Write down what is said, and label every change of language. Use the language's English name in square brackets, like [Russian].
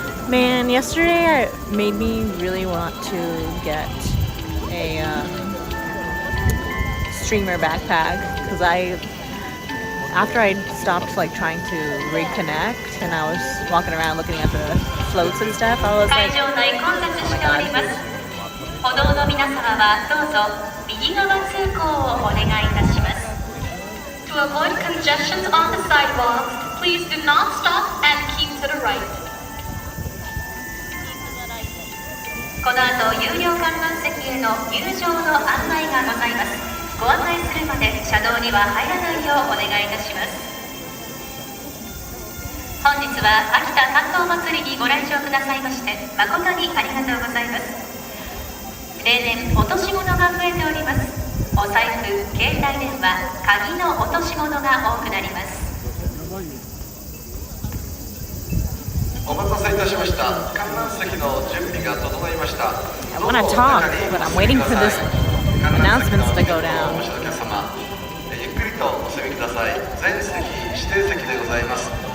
[English] Man, yesterday it made me really want to get a streamer backpack because after I stopped like trying to reconnect and I was walking around looking at the floats and stuff, I was like, [Japanese] 会場内混雑しております。歩道の皆様はどうぞ右側通行をお願いいたします。 [English] To avoid congestions on the sidewalks, please do not stop and keep to the right. [Japanese] この後有料観覧席への入場の案内がございます。ご案内するまで車道には入らないようお願いいたします。本日は秋田関東祭りにご来場くださいまして誠にありがとうございます。例年落とし物が増えております。お財布、携帯電話、鍵の落とし物が多くなります。お待たせいたしました。観覧席の準備が整いました。 [English] I want to talk, but I'm waiting for this announcements to go down. [Japanese] ゆっくりとお進みください。全席指定席でございます。